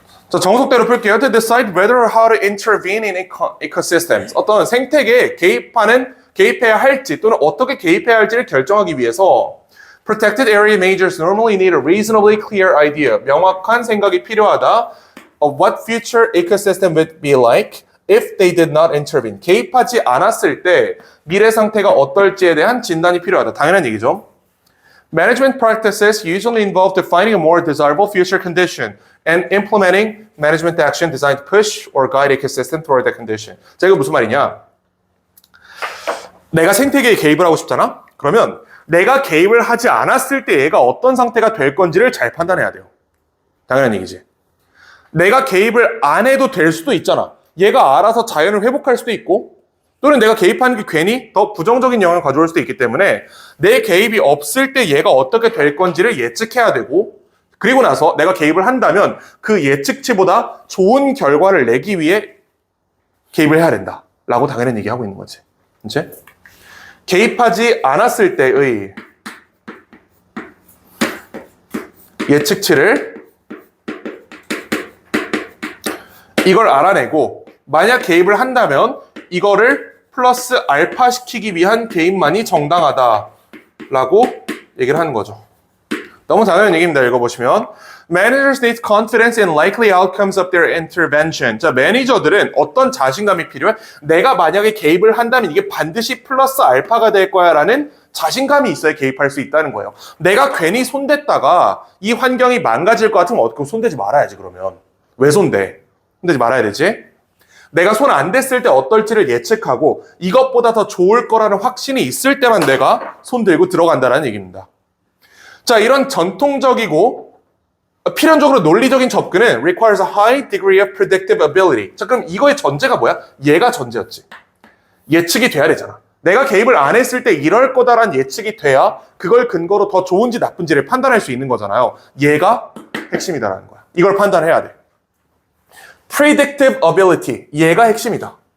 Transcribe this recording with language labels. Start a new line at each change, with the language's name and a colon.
Korean: 자, 정석대로 풀게요.
English: To decide whether or how to intervene in ecosystems.
Korean: 어떤 생태계에 개입해야 할지 또는 어떻게 개입해야 할지를 결정하기 위해서
English: protected area managers normally need a reasonably clear idea.
Korean: 명확한 생각이 필요하다.
English: Of what future ecosystem would be like if they did not intervene.
Korean: 개입하지 않았을 때 미래 상태가 어떨지에 대한 진단이 필요하다. 당연한 얘기죠.
English: Management practices usually involve defining a more desirable future condition and implementing management action designed to push or guide ecosystem toward that condition.
Korean: 자, 이거 무슨 말이냐? 내가 생태계에 개입을 하고 싶잖아? 그러면 내가 개입을 하지 않았을 때 얘가 어떤 상태가 될 건지를 잘 판단해야 돼요. 당연한 얘기지. 내가 개입을 안 해도 될 수도 있잖아. 얘가 알아서 자연을 회복할 수도 있고 또는 내가 개입하는 게 괜히 더 부정적인 영향을 가져올 수도 있기 때문에 내 개입이 없을 때 얘가 어떻게 될 건지를 예측해야 되고 그리고 나서 내가 개입을 한다면 그 예측치보다 좋은 결과를 내기 위해 개입을 해야 된다 라고 당연한 얘기하고 있는 거지. 이제 개입하지 않았을 때의 예측치를 이걸 알아내고 만약 개입을 한다면 이거를 플러스 알파 시키기 위한 개입만이 정당하다라고 얘기를 하는 거죠. 너무 당연한 얘기입니다. 읽어보시면
English: Managers need confidence in likely outcomes of their intervention.
Korean: 자, 매니저들은 어떤 자신감이 필요해? 내가 만약에 개입을 한다면 이게 반드시 플러스 알파가 될 거야 라는 자신감이 있어야 개입할 수 있다는 거예요. 내가 괜히 손댔다가 이 환경이 망가질 것 같으면 어떻게 손대지 말아야지 그러면. 왜 손대? 손대지 말아야 되지? 내가 손 안 댔을 때 어떨지를 예측하고 이것보다 더 좋을 거라는 확신이 있을 때만 내가 손 들고 들어간다는 얘기입니다. 자, 이런 전통적이고 필연적으로 논리적인 접근은
English: requires a high degree of predictive ability.
Korean: 자, 그럼 이거의 전제가 뭐야? 얘가 전제였지. 예측이 돼야 되잖아. 내가 개입을 안 했을 때 이럴 거다라는 예측이 돼야 그걸 근거로 더 좋은지 나쁜지를 판단할 수 있는 거잖아요. 얘가 핵심이다라는 거야. 이걸 판단해야 돼.
English: predictive ability.
Korean: 얘가 핵심이다.